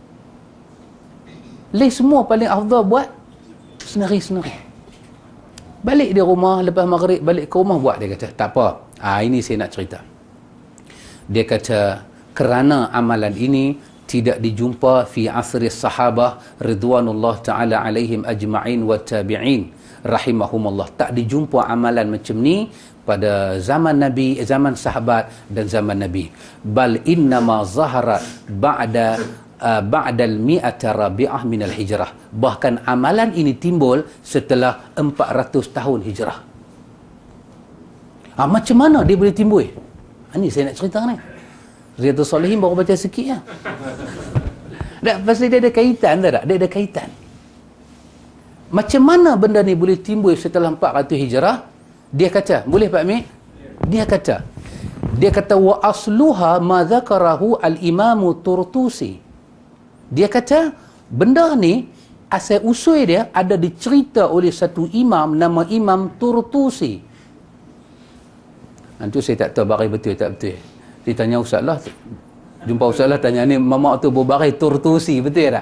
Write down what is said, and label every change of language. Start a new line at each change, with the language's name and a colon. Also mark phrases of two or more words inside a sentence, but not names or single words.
Malay: Lain semua paling afdal buat senari-senari. Balik di rumah lepas maghrib, balik ke rumah buat, dia kata tak apa. Ini saya nak cerita. Dia kata kerana amalan ini tidak dijumpa
Arabic: في عصر الصحابة رضوان الله تعالى عليهم أجمعين والتابعين رحمهم الله.
Malay: Tak dijumpa amalan macam ni pada zaman Nabi, zaman sahabat dan zaman Nabi.
Arabic: بل إنما ظهر بعد المائة الرابعة من الهجرة.
Malay: Bahkan amalan ini timbul setelah 400 tahun hijrah. Macam mana dia boleh timbul? Ini saya nak cerita ni. Riyadhus Salihin baru baca sikit lah. Pasal dia ada kaitan tak? Dia ada kaitan. Macam mana benda ni boleh timbul setelah 400 hijrah? Dia kata, boleh Pak Mik? Dia kata
Arabic: وأصلها ما ذكره الإمام الطرطوشي.
Malay: Dia kata benda ni asal usul dia ada dicerita oleh satu imam nama Imam Turtusi. Itu saya tak tahu barai betul tak betul. Dia tanya Ustaz lah, jumpa Ustaz lah, tanya ni mamak tu berbarai Turtusi, betul tak?